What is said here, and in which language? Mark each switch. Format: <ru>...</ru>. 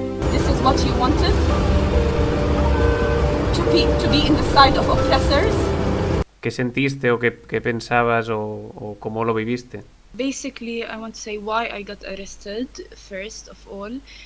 <en>This is what you wanted? To be in the side of oppressors?</en> <es>¿Qué sentiste o qué pensabas o cómo lo viviste?</es> <en>Basically, I want to say why I got arrested, first of all.</en>